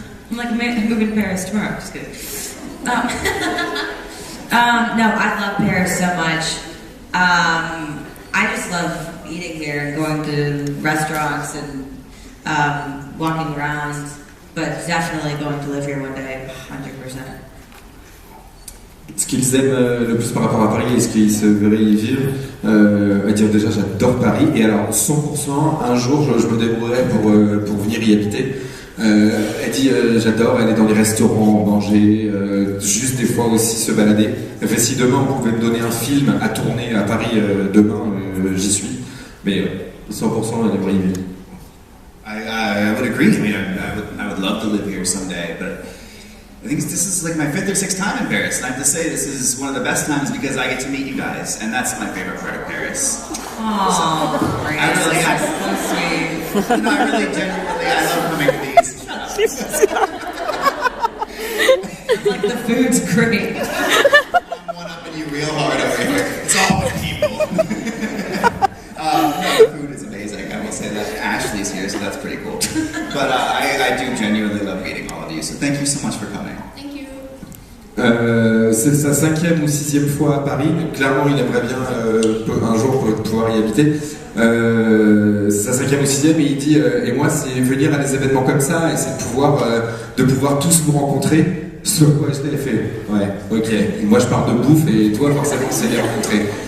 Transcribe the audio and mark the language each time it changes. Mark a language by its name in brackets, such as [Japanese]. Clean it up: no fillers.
[English] I'm like moving to Paris tomorrow. Just kidding. No, I love Paris so much. I just love eating here and going to restaurants and walking around. But definitely going to live here one day, 100%. [French] Ce qu'ils aiment le plus par rapport à Paris et ce qu'ils se verraient y vivre, à dire déjà j'adore Paris et alors 100% un jour je me débrouillerai pour venir y habiter. Elle dit j'adore aller dans les restaurants, manger, juste des fois aussi se balader. Elle fait si demain on pouvait me donner un film à tourner à Paris demain, j'y suis. Mais 100% elle aimerait y vivre. [English] I would agree. I mean, I would love to live here someday, but I think this is like my 5th or 6th time in Paris, and I have to say this is one of the best times because I get to meet you guys, and that's my favorite part of Paris. Aww, I really, so sweet. I really genuinely, I love coming to these. Like the food's great. I'm one up in you real hard over here. It's all the people. No, the food is amazing. I will say that. Ashley's here, so that's pretty cool. But I do genuinely love meeting all of you. So thank you so much for coming. Thank you. [French] C'est sa 5e ou 6e fois à Paris. Clairement, il aimerait bien un jour pouvoir y habiter. C'est sa 5e ou 6e et il dit et moi, c'est venir à des événements comme ça et c'est de pouvoir tous vous rencontrer. Ce quoi je l'ai fait. Ouais, ok. Et moi, je parle de bouffe et toi, forcément, c'est les rencontrer.